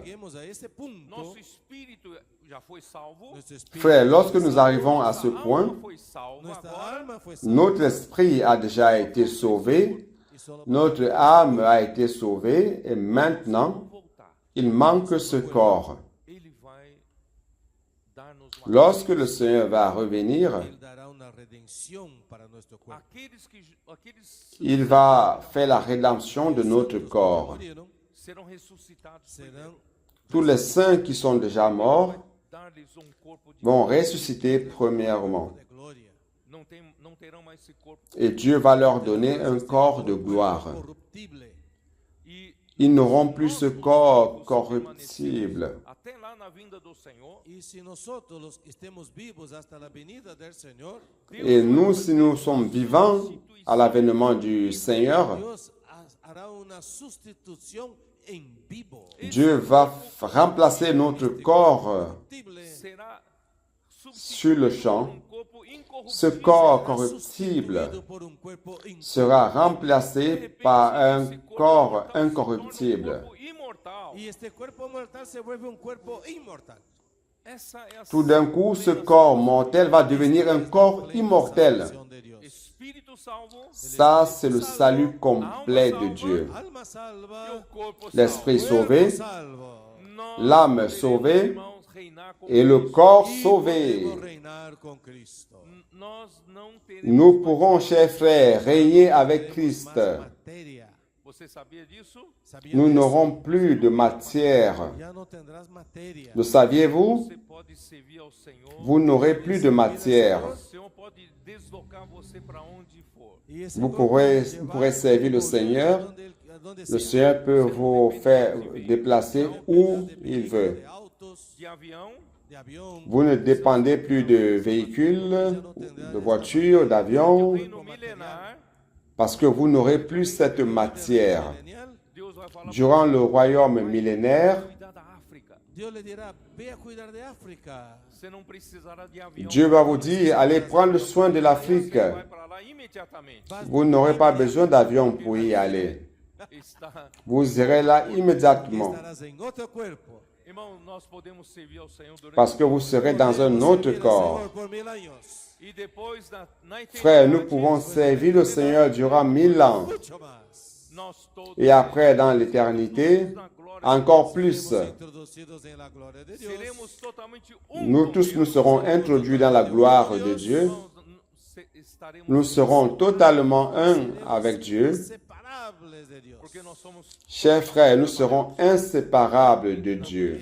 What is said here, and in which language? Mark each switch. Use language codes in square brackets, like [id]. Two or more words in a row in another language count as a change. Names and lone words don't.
[es] Lleguemos a ese punto, [pt] nosso espírito já foi salvo. [es] nuestro espíritu, [fr] Frère, lorsque nous arrivons à ce [pt] Nossa [fr] point, [pt] alma foi salva. [es] nuestra [pt] Agora [es] alma fue salva [fr] notre esprit a déjà été sauvé, [es] y solo [fr] notre âme a été sauvée et maintenant, [pt] voltar. [fr] il manque ce corps. [pt] Ele vai dar-nos uma [fr] Lorsque le Seigneur va revenir, [es] Él dará una redención para nuestro cuerpo. [pt] aqueles [fr] il va faire la rédemption de notre corps. [es] Murieron, [pt] serão ressuscitados [es] serán [fr] Tous les saints qui sont déjà morts [pt] dar-lhes corpo de [fr] vont ressusciter premièrement. [es] de gloria, [pt] não terão mais esse corpo [fr] Et Dieu va leur donner un corps de gloire. corruptible. [pt] e [fr] Ils n'auront plus ce corps corruptible. [pt] até lá na vinda do Senhor [es] Y si nosotros los que estemos vivos hasta la venida del Señor, [fr] Et nous, si nous sommes vivants à l'avènement du Seigneur, [es] Dios hará una sustitución en vivo. [fr] Dieu va remplacer notre corps Corruptible [es] será [fr] sur le champ. [pt] corpo incorruptível [fr] Ce corps [es] será corruptible sustituido por un cuerpo incorruptible. [fr] sera remplacé par un corps incorruptible. [pt] corpo imortal. [es] Y este cuerpo mortal se vuelve un cuerpo inmortal. [pt] Essa é a [fr] Tout d'un coup, ce corps mortel va devenir un corps immortel. [es] Salvación de Dios. [pt] espírito salvo [fr] Ça, c'est le salut complet de Dieu. [pt] Alma salva, e o corpo [fr] L'esprit [pt] salvo. [fr] sauvé, [pt] salvo. Nós [fr] l'âme [pt] queremos, [fr] sauvée [pt] irmãos, reinar com [fr] et le [pt] Cristo. [fr] corps [es] Y [fr] sauvé. [es] podemos reinar con Cristo. [pt] Nós não teremos [fr] Nous [pt] mais- [fr] pourrons, chers frères, régner avec Christ. [es] Más materia. [pt] Você sabia disso? [es] ¿Sabían [fr] Nous [es] de eso? [fr] n'aurons plus de matière. [es] Ya no tendrás materia. [fr] Le saviez-vous? [pt] Você pode servir ao Senhor. [fr] Vous n'aurez plus de matière. [pt] O Senhor pode deslocar você para onde for. [es] Y ese [fr] Vous [es] cuerpo [fr] pourrez [es] llevar [fr] servir le [es] por [fr] Seigneur. [es] a donde [fr] Le [es] sea. [fr] Seigneur peut vous faire déplacer où il veut. [es] De autos, [pt] De avião, [es] de avión, [fr] Vous ne dépendez plus de véhicules, de voitures, d'avions, [pt] reino milenar, [fr] parce que vous n'aurez plus cette matière. [pt] milenial. Deus vai falar [fr] Durant le royaume millénaire, [pt] cuidar da África. [es] Dios le dirá, ve a cuidar de África. [pt] Você não precisará de avião. [fr] Dieu va vous dire, allez prendre soin de l'Afrique. [pt] Você vai para lá imediatamente. [fr] Vous n'aurez pas besoin d'avion pour y aller. [pt] Está. [fr] Vous irez là immédiatement, [es] Estarás en otro cuerpo. [pt] Irmão, nós podemos servir ao Senhor durante [fr] parce que vous serez dans un autre corps. [es] Señor por 1000 años. [pt] e depois na [fr] Frères, nous [pt] eternidade, [fr] pouvons servir le Seigneur durant 1000 ans. [es] Mucho más. [pt] nós todos [fr] Et après, dans l'éternité, [pt] na glória [fr] encore plus. [es] Seremos introducidos en la gloria de Dios. [pt] seremos totalmente [fr] Nous tous, nous serons introduits dans la gloire de Dieu. [pt] Irmãos, estaremos [fr] Nous serons totalement un avec Dieu. [es] Inseparables de Dios. [pt] porque nós somos [fr] Chers frères, nous serons inséparables de Dieu.